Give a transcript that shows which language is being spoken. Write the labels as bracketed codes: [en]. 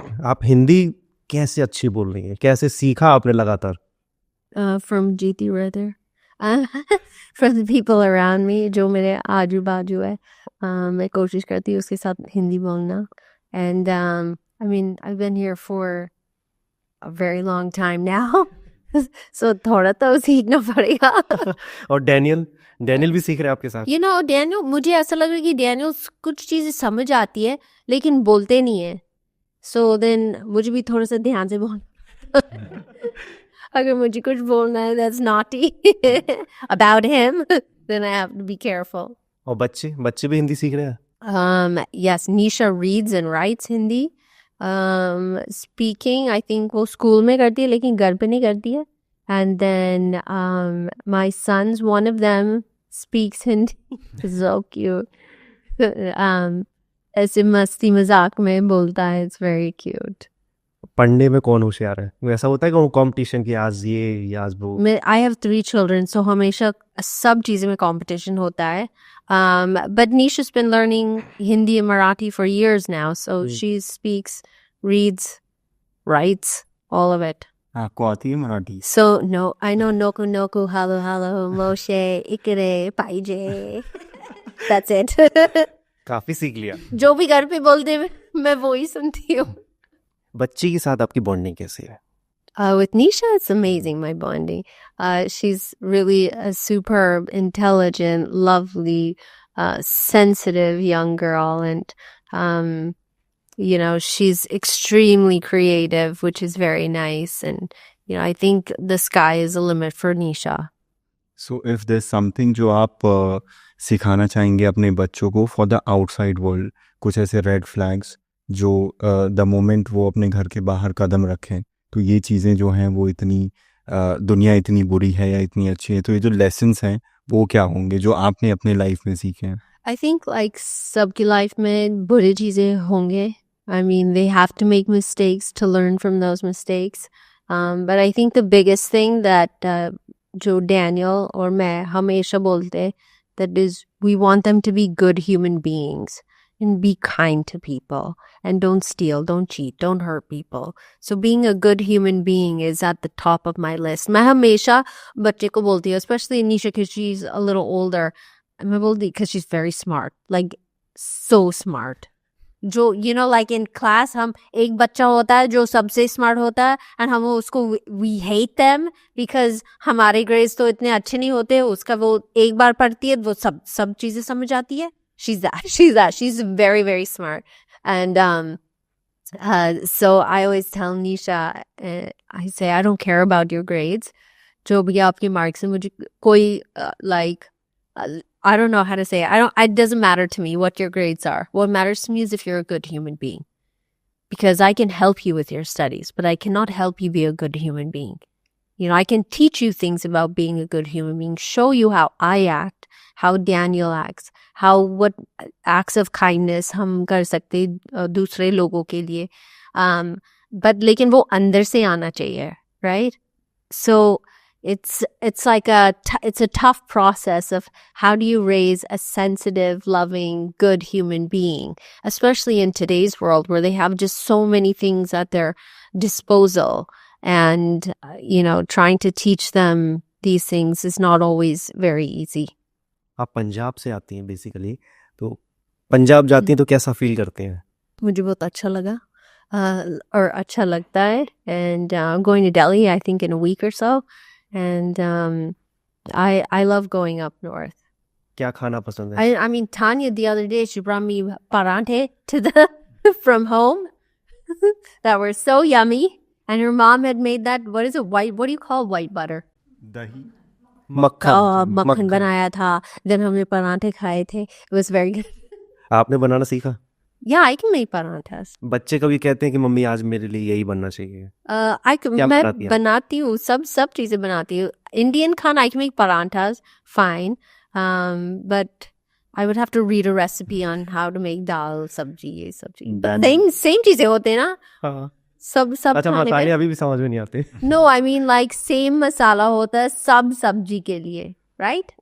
[hi] आप हिंदी कैसे अच्छी बोल रही हैं? कैसे सीखा आपने लगातार? [en] From Jeeti Rather. From the people around me, [hi] जो मेरे आजू बाजू है, मैं कोशिश करती हूँ उसके साथ हिंदी बोलना. [en] And I've been here for a very long time now, so [hi] थोड़ा तो सीखना पड़ेगा. और डैनियल भी सीख रहे हैं आपके साथ? डैनियल, मुझे ऐसा लग रहा है कि डैनियल कुछ चीजें समझ आती है लेकिन बोलते नहीं है. [en] So then [hi] मुझे भी थोड़ा सा ध्यान से बोलना. अगर मुझे कुछ बोलना है [en] that's naughty about him, then I have to be careful. [hi] और बच्चे भी हिंदी सीख रहे हैं? [en] Yes, Nisha reads and writes Hindi. Speaking, I think [hi] वो स्कूल में करती है लेकिन घर पे नहीं करती है. [en] And then my sons, one of them speaks Hindi. So cute. [hi] ऐसे मस्ती मजाक में बोलता है. [en] It's very cute. [hi] पढ़ने में कौन होशियार है? ऐसा होता है कि वो कंपटीशन की आज ये आज वो? [en] I have 3 children, so [hi] हमेशा सब चीज़ों में competition होता है. [en] But Nisha's been learning Hindi and Marathi for years now, so she speaks, reads, writes, all of it. [hi] आपको आती है Marathi? [en] So no, I know Noku Noku, Hello Hello, Moshe, Ikere, Paije. That's it. [hi] काफी सीख लिया. जो भी घर पे बोलते मैं वो ही सुनती हूँ. बच्ची के साथ आपकी बॉन्डिंग कैसी है? [en] With Nisha, it's amazing, my bonding. She's really a superb, intelligent, lovely, sensitive young girl. And, she's extremely creative, which is very nice. And, I think the sky is the limit for Nisha. So if there's something [hi] जो आप सिखाना चाहेंगे अपने बच्चों को [en] for the outside world, [hi] कुछ ऐसे red flags जो द मोमेंट वो अपने घर के बाहर कदम रखें तो ये चीज़ें जो हैं वो इतनी दुनिया इतनी बुरी है या इतनी अच्छी है, तो ये जो लेसन्स हैं वो क्या होंगे जो आपने अपने लाइफ में सीखे हैं? [en] I think like [hi] सबकी लाइफ में बुरी चीज़ें होंगे. [en] I mean, they have to make mistakes to learn from those mistakes. But I think the biggest thing that [hi] जो Daniel और मैं हमेशा बोलते, [en] that is, we want them to be good human beings and be kind to people and don't steal, don't cheat, don't hurt people. So being a good human being is at the top of my list. [hi] मैं हमेशा बच्चे को बोलती हूँ, [en] especially Nisha because she's a little older. [hi] मैं बोलती [en] because she's very smart, like so smart. [hi] जो [en] like in class [hi] हम एक बच्चा होता है जो सबसे स्मार्ट होता है and हम उसको [en] we hate them because [hi] हमारे grades तो इतने अच्छे नहीं होते. उसका वो एक बार पढ़ती है वो सब चीजें समझ आती है. [en] She's very, very smart. And so I always tell Nisha, I say, I don't care about your grades. [hi] जो भी आपके marks हैं, मुझे कोई [en] I don't know how to say it. It doesn't matter to me what your grades are. What matters to me is if you're a good human being. Because I can help you with your studies, but I cannot help you be a good human being. You know, I can teach you things about being a good human being, show you how I act, how Daniel acts, what acts of kindness [hi] हम कर सकते दूसरे लोगों के लिए. But लेकिन वो अंदर से आना चाहिए, right? [en] So it's like it's a tough process of how do you raise a sensitive, loving, good human being, especially in today's world where they have just so many things at their disposal, and you know, trying to teach them these things is not always very easy. [hi] आप पंजाब से आती हैं basically, तो पंजाब जाती हैं तो कैसा feel करते हैं? मुझे बहुत अच्छा लगा, और अच्छा लगता है, [en] and I'm going to Delhi I think in a week or so, and I love going up north. [hi] क्या खाना पसंद है? [en] I mean, Tanya the other day, she brought me parante from home that were so yummy, and her mom had made that, what do you call white butter? [hi] दही मक्खन बनाया था, then हमने परांठे खाए थे. [en] It was very good. [hi] आपने बनाना सीखा? [en] Yeah, I can make parathas. [hi] बच्चे कभी कहते हैं कि मम्मी आज मेरे लिए यही बनना चाहिए. क्या मैं बनाती हैं? बनाती हूँ, सब चीजें बनाती हूँ. [en] Indian khana I can make parathas fine, but I would have to read a recipe on how to make dal, [hi] सब्जी, ये सब्जी. Same चीजें होते हैं ना? हाँ. सब अच्छा, खाने मसाले में. अभी भी समझ में नहीं आते. [en] No, I mean like same [hi] मसाला होता है सब सब्जी के लिए, right?